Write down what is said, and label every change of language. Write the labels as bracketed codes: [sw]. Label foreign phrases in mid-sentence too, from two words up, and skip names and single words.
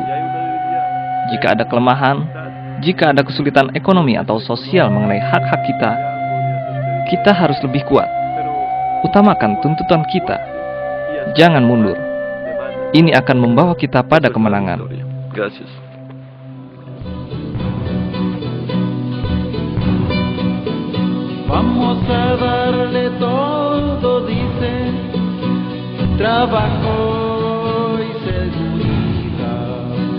[id] Jika ada kelemahan, jika ada kesulitan ekonomi atau sosial mengenai hak-hak kita, kita harus lebih kuat. Utamakan tuntutan kita. Jangan mundur. Ini akan membawa kita pada kemenangan. [es] Vamos a darle todo, dice, trabajo y seguridad.